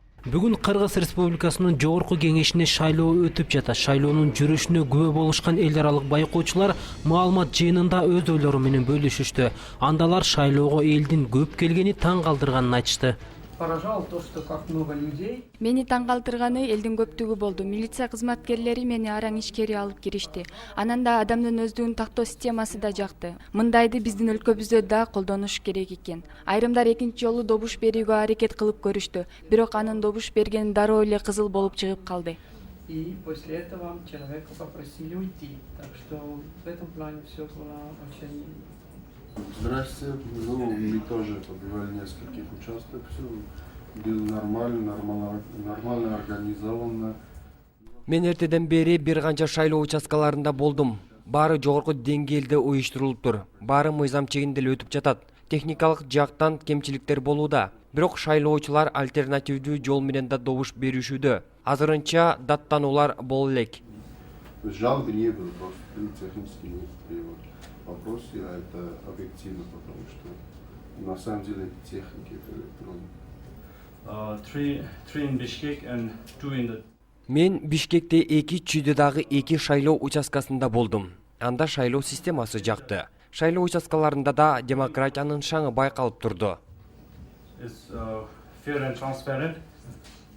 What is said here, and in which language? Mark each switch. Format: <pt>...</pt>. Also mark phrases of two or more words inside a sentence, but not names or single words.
<ky>Бүгүн Кыргыз Республикасынын Жогорку Кеңешине шайлоо өтүп жатат. Шайлоонун жүрүшүнө күбө болушкан эл аралык байкоочулар маалымат жыйынында өз ойлору менен бөлүшүштү. Андалар шайлоого элдин көп келгени таң калтырганын айтышты.</ky> <ru>Поражало то, что как много людей.</ru> <ky>Мени таң калтырганы элдин көптүгү болду. Милиция кызматкерлери мени араң ичкери алып киришти. Анан да адамдын өздүгүн тактоо системасы да жакты. Мындайды биздин өлкөбүздө да колдонуш керек экен. Айрымдар экинчи жолу добуш берүүгө аракет кылып көрүштү. Бирок анын добуш бергени дароо эле кызыл болуп чыгып калды.</ky> <ru>И после этого человека попросили уйти. Так что в этом плане все было очень... Здрасте. Мы тоже побывали в нескольких участках. Все было нормально организовано.</ru> <ky>Мен эртеден бери бир канча шайлоо участкаларында болдум. Баары жогорку деңгээлде уюштурулуптур. Баары мыйзам чегинде эле өтүп жатат. Техникалык жактан кемчиликтер болууда. Бирок шайлоочулар альтернативдүү жол менен да добуш беришүүдө. Азырынча даттануулар боло элек.</ky> <ru>Жалобы не было, просто был технический перевод. Вопрос, это объективно, потому что на самом деле техники это электронные.</ru> <en>Three in Bishkek and two in the...</en> <ky>Мен Бишкекте 2 Чүйдөгү 2 шайлоо участкасында болдум. Анда шайлоо системасы жакты. Шайлоо участкаларында да демократиянын шаңы байкалып турду.</ky> <en>Is fair and transparent.</en>